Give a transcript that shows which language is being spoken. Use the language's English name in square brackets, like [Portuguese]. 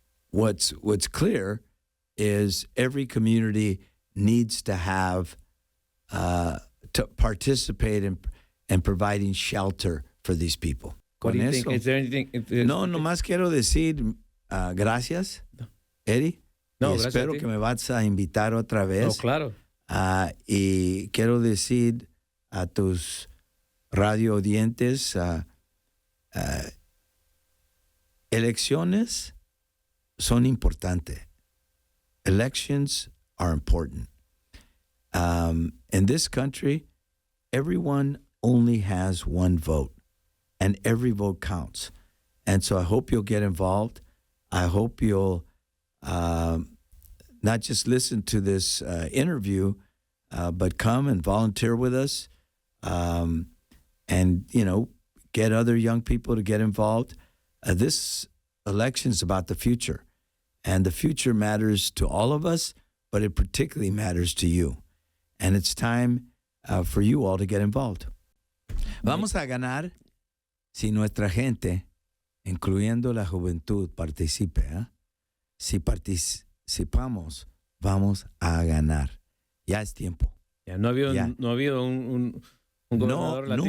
[English] What's clear is every community needs to have to participate in providing shelter for these people. What do you think? Is there anything? [Spanish] No, nomás quiero decir gracias, Eddie. No, y gracias espero que me vas a invitar otra vez. No, claro. Y quiero decir a tus radio audientes, elecciones son importantes. [English] Elections are important. In this country, everyone only has one vote, and every vote counts. And so I hope you'll get involved. I hope you'll not just listen to this interview, but come and volunteer with us, and, you know, get other young people to get involved. This election is about the future, and the future matters to all of us, but it particularly matters to you. And it's time for you all to get involved. [Spanish] Vamos a ganar si nuestra gente, incluyendo la juventud, participe. Si participamos, vamos a ganar. Ya es tiempo. Ya, no ha habido un gobernador latino.